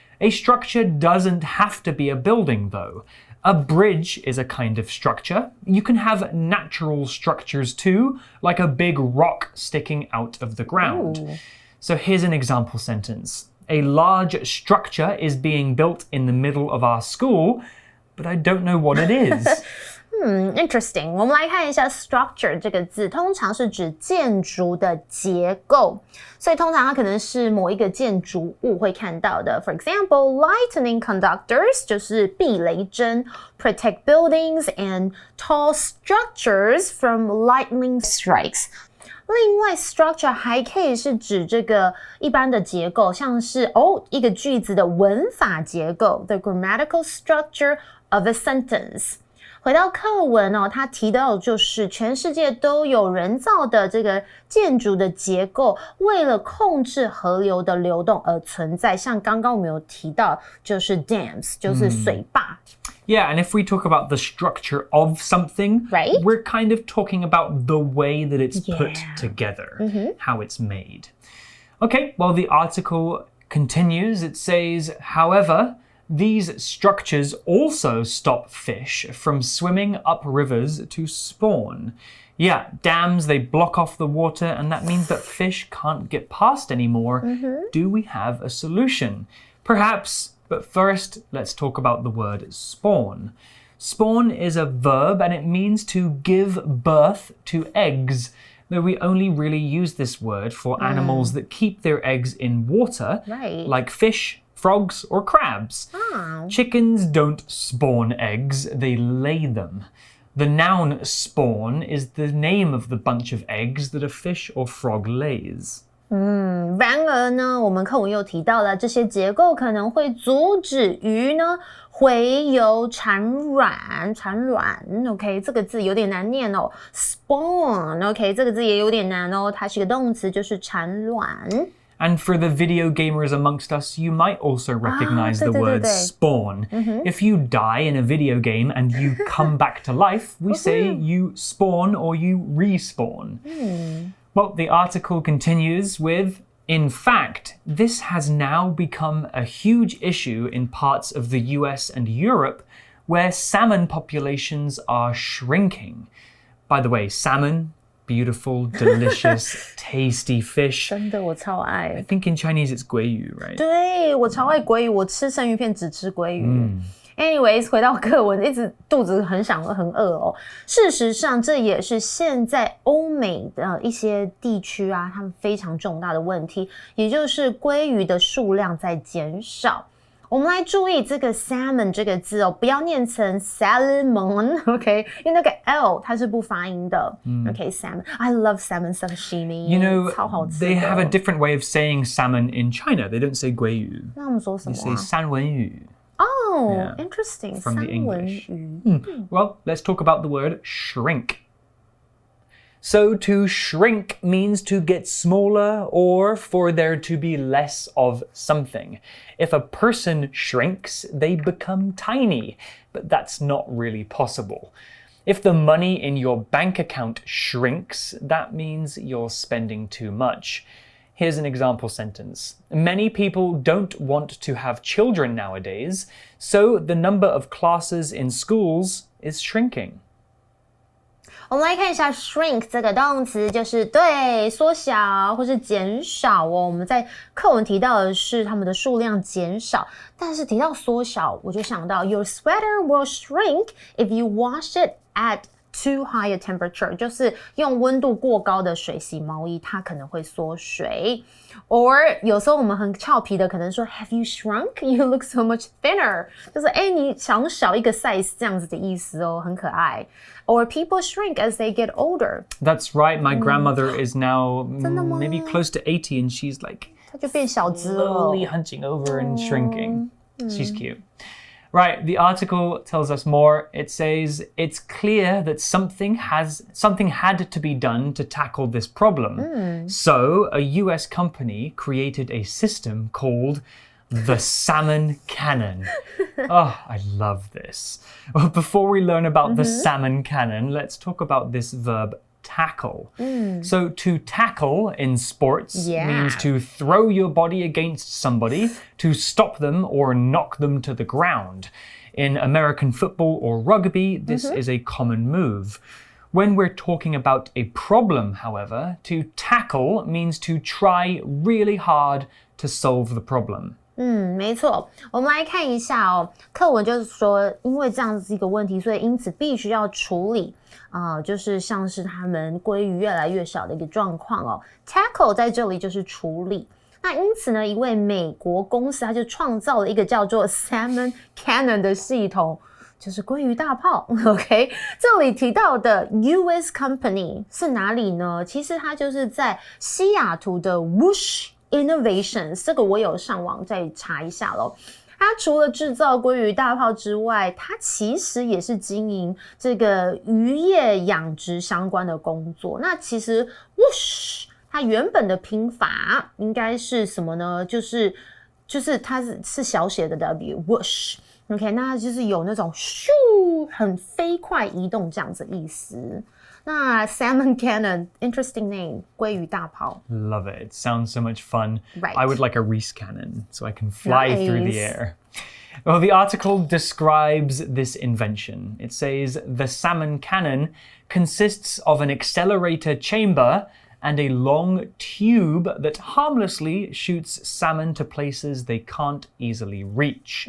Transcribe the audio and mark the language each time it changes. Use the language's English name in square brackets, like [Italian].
[English] A structure doesn't have to be a building, though. A bridge is a kind of structure. You can have natural structures too, like a big rock sticking out of the ground. So here's an example sentence. A large structure is being built in the middle of our school, but I don't know what it is. Interesting. [Chinese] 我们来看一下 structure 这个字，通常是指建筑的结构，所以通常它可能是某一个建筑物会看到的。 [English] For example, lightning conductors [Chinese] 就是避雷针 [English] protect buildings and tall structures from lightning strikes. [Chinese] 另外 structure 还可以是指这个一般的结构，像是一个句子的文法结构 [English] the grammatical structure of a sentence. [Chinese] 回到课文它提到的就是全世界都有人造的这个建筑的结构，为了控制河流的流动而存在。像刚刚我们有提到，就是 dams， 就是水坝。 [English] Yeah, and if we talk about the structure of something, we're kind of talking about the way that it's put together, how it's made. Okay, well, the article continues. It says, however, These structures also stop fish from swimming up rivers to spawn. Yeah, dams, they block off the water, and that means that fish can't get past anymore. Do we have a solution? Perhaps, but first, let's talk about the word spawn. Spawn is a verb, and it means to give birth to eggs. Though we only really use this word for animals that keep their eggs in water, like fish, frogs, or crabs. Chickens don't spawn eggs, they lay them. The noun spawn is the name of the bunch of eggs that a fish or frog lays. [Chinese] 然而呢，我们课文又提到了这些结构可能会阻止鱼呢洄游产卵。 OK， 这个字有点难念哦。Spawn， OK， 这个字也有点难哦，它是个动词，就是产卵。 [English] And for the video gamers amongst us, you might also recognize the word spawn. If you die in a video game and you come back to life, we say you spawn or you respawn. Well, the article continues with, in fact, this has now become a huge issue in parts of the US and Europe where salmon populations are shrinking. By the way, salmon, beautiful, delicious, tasty fish. [Chinese] 真的，我超爱。 [English] I think in Chinese it's 鲑鱼, right? [Chinese] 对，我超爱鲑鱼，我吃生鱼片只吃鲑鱼。 Anyways， 回到课文，一直肚子很饿哦。事实上，这也是现在欧美的一些地区啊，他们非常重大的问题，也就是鲑鱼的数量在减少。我们来注意这个 salmon 这个字哦，不要念成 salmon，OK， 因为那个 L 它是不发音的。 [English] OK， salmon， I love salmon sashimi， You know, [Chinese] 超好吃的。 [English] they have a different way of saying salmon in China. They don't say 鲑鱼. [Chinese] 那我们说什么 [English] They say 三文鱼. Oh, Yeah, interesting. from the [Chinese] 三文 [English] English. [Chinese] 鱼。 [English] Well, let's talk about the word shrink. So to shrink means to get smaller or for there to be less of something. If a person shrinks, they become tiny, but that's not really possible. If the money in your bank account shrinks, that means you're spending too much. Here's an example sentence. Many people don't want to have children nowadays, so the number of classes in schools is shrinking. [Chinese] 我们来看一下 shrink 这个动词，就是对缩小或是减少哦。我们在课文提到的是它们的数量减少，但是提到缩小，我就想到 [English] Your sweater will shrink if you wash it at too high a temperature， [Chinese] 就是用温度过高的水洗毛衣，它可能会缩水。 Or 有时候我们很俏皮的可能说 [English] Have you shrunk? You look so much thinner， [Chinese] 就是你想小一个 size 这样子的意思哦，很可爱。 [English] Or people shrink as they get older. That's right. My grandmother is now maybe close to 80 and she's like [Chinese] 她就变小只了。 [English] slowly hunching over and shrinking. She's cute. Right, the article tells us more. It says, it's clear that something had to be done to tackle this problem. So, a US company created a system called the salmon cannon. Oh, I love this. Well, before we learn about the salmon cannon, let's talk about this verb tackle. So to tackle in sports means to throw your body against somebody to stop them or knock them to the ground. In American football or rugby, this is a common move. When we're talking about a problem, however, to tackle means to try really hard to solve the problem. [Chinese] 没错，我们来看一下哦。课文就是说，因为这样子一个问题，所以因此必须要处理就是像是他们鲑鱼越来越少的一个状况哦。 Tackle 在这里就是处理。那因此呢，一位美国公司他就创造了一个叫做 Salmon Cannon 的系统，就是鲑鱼大炮。 OK， 这里提到的 US Company 是哪里呢？其实它就是在西雅图的 Whoosh。Innovations 这个我有上网再查一下咯。它除了制造鲑鱼大炮之外，它其实也是经营这个渔业养殖相关的工作。那其实 whoosh 它原本的拼法应该是什么呢？就是它是小写的 W whoosh。 OK， 那它就是有那种咻很飞快移动这样子的意思。那 Salmon Cannon, [English] interesting name, [Chinese] 鲑鱼大炮。 [English] Love it. It sounds so much fun. Right. I would like a Reese cannon so I can fly through the air. Well, the article describes this invention. It says the salmon cannon consists of an accelerator chamber and a long tube that harmlessly shoots salmon to places they can't easily reach.